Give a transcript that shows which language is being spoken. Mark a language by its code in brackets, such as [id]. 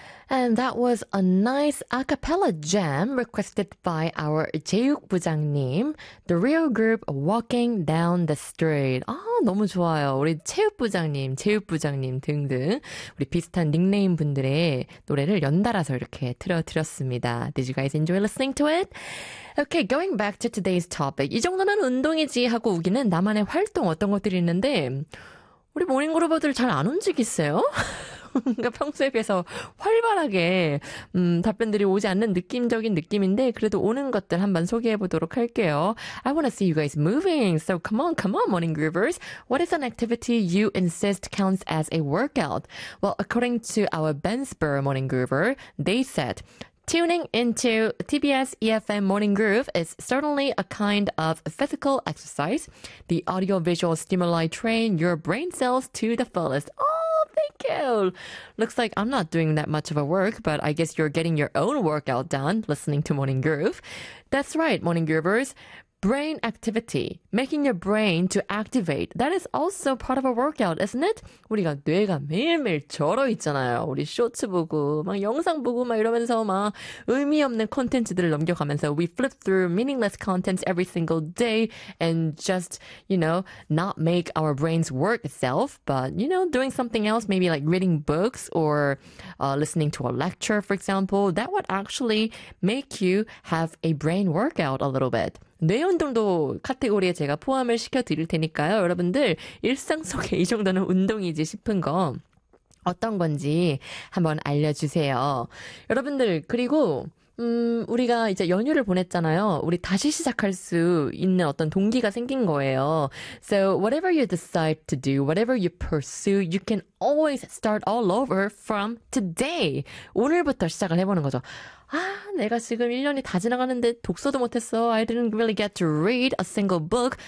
[en] And that was a nice a cappella jam requested by our 체육부장님, the real group Walking Down the Street. [ko] 아, 너무 좋아요. 우리 체육부장님 등등 우리 비슷한 닉네임 분들의 노래를 연달아서 이렇게 틀어드렸습니다. [en] Did you guys enjoy listening to it? Okay, going back to today's topic. [ko] 이 정도면 운동이지 하고 우기는 나만의 활동 어떤 것들이 있는데 우리 모닝그룹들 잘안 움직이세요? 뭔가 평소에 비해서 활발하게 답변들이 오지 않는 느낌적인 느낌인데 그래도 오는 것들 한번 소개해 보도록 할게요. [en] I want to see you guys moving. So come on, morning groovers. What is an activity you insist counts as a workout? Well, according to our Ben Spur morning groover, they said tuning into TBS EFM Morning Groove is certainly a kind of physical exercise. The audiovisual stimuli train your brain cells to the fullest. Thank you. Looks like I'm not doing that much of a work, but I guess you're getting your own workout done listening to Morning Groove. That's right, Morning Groovers. Brain activity, making your brain to activate. That is also part of a workout, isn't it? [ko] 우리가 뇌가 매일매일 절어 있잖아요. 우리 쇼츠 보고, 막 영상 보고, 막 이러면서 막 의미 없는 콘텐츠들을 넘겨가면서 [en] we flip through meaningless contents every single day and just, you know, not make our brains work itself, but, you know, doing something else, maybe like reading books or listening to a lecture, for example, that would actually make you have a brain workout a little bit. [ko] 뇌 운동도 카테고리에 제가 포함을 시켜 드릴 테니까요. 여러분들, 일상 속에 이 정도는 운동이지 싶은 거 어떤 건지 한번 알려주세요. 여러분들, 그리고, 우리가 이제 연휴를 보냈잖아요. 우리 다시 시작할 수 있는 어떤 동기가 생긴 거예요. [en] So, whatever you decide to do, whatever you pursue, you can always start all over from today. [ko] 오늘부터 시작을 해보는 거죠. 아, 내가 지금 1년이 다 지나가는데 독서도 못했어. [en] I didn't really get to read a single book.